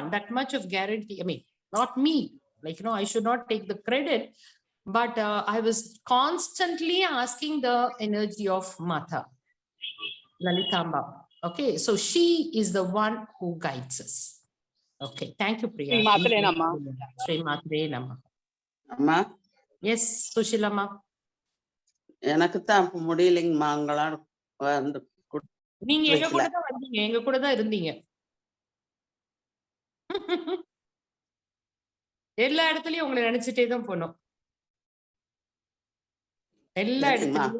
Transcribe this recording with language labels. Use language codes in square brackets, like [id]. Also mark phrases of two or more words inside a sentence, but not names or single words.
[en] That much of guarantee. I mean, not me. Like, I should not take the credit. But I was constantly asking the energy of Mata, Lalitamba. Okay, so she is the one who guides us. Okay, thank you, Priya. [sa] श्री मात्रे नमः. श्री मात्रे नमः. [en] Amma. Yes, Sushilama. [ta] எனக்கு தான் முடியலைங்கம்மா. அவங்களாம் வந்து நீங்க எங்க கூட தான் வந்தீங்க, எங்க கூட தான் இருந்தீங்க. எல்லா இடத்துலயும் உங்களை நினைச்சிட்டே தான் போனோம். எல்லா இடத்துலயும்.